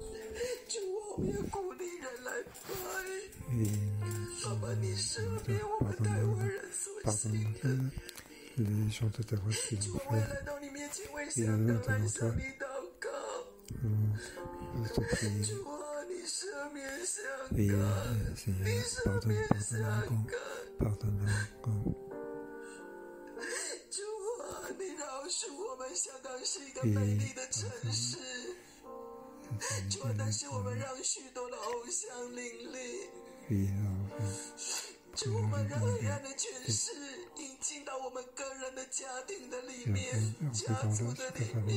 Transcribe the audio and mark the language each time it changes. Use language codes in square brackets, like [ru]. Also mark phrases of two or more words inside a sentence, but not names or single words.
[fr] Pardonne-nous les gens de ta voix qui l'ont fait. Et nous devant toi. Je te prie. Seigneur, pardonne-nous encore. [zh] 主，我们让黑暗的权势引进到我们个人的家庭的里面、家族的里面。